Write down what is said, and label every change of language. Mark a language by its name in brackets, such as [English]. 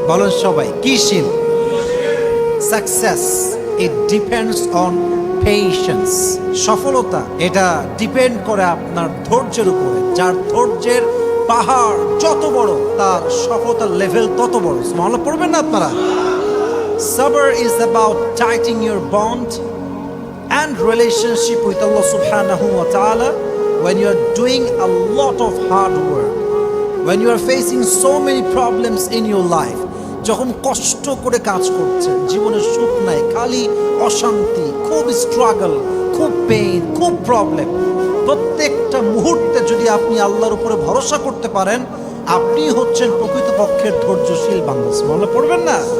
[Bangla] বলেন সবাই কি শীল? [English] Success it depends on patience. [Bangla] সফলতা এটা ডিপেন্ড করে আপনার ধৈর্যের উপরে। যার ধৈর্যের পাহাড় যত বড়, তার সফলতার লেভেল তত বড়। সুবহানাল্লাহ পড়বেন না আপনারা? [English] Sabr is about tightening your bond and relationship with Allah subhanahu wa ta'ala when you are doing a lot of hard work, when you are facing so many problems in your life. [Bangla] যখন কষ্ট করে কাজ করছেন, জীবনে সুখ নাই, খালি অশান্তি, খুব স্ট্রাগল, খুব পেইন, খুব প্রবলেম, প্রত্যেকটা মুহূর্তে যদি আপনি আল্লাহর উপরে ভরসা করতে পারেন, আপনি হচ্ছেন প্রকৃতপক্ষের ধৈর্যশীল বান্দা। সুবহানাল্লাহ পড়বেন না?